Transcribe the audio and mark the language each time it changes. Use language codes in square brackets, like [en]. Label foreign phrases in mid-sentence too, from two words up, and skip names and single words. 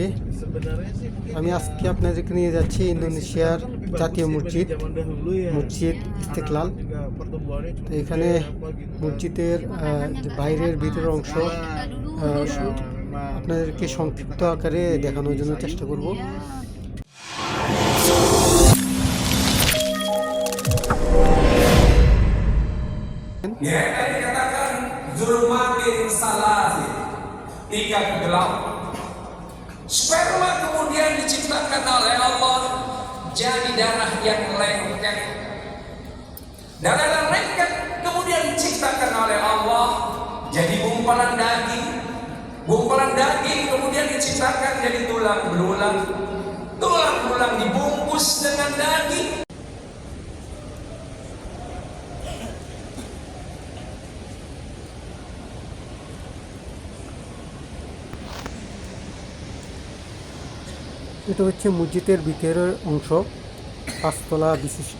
[bn] আমি আজকে আপনাদেরকে নিয়ে যাচ্ছি ইন্দোনেশিয়ার জাতীয় মসজিদ ইস্তেকলাল। তো এখানে মসজিদের যে বাইরের ভিতরের অংশ আপনাদেরকে সংক্ষিপ্ত আকারে দেখানোর জন্য চেষ্টা করব। [id] Ya, tadi dikatakan [ar] ظلمات ثلاث, [id] tiga gelap. Sperma kemudian diciptakan oleh Allah jadi darah yang lengket. Darah lengket kemudian diciptakan oleh Allah jadi gumpalan daging. Gumpalan daging kemudian diciptakan jadi tulang belulang. Tulang belulang dibungkus dengan daging. [bn] এটা হচ্ছে মসজিদের ভিতরের অংশ, পাঁচতলা বিশিষ্ট।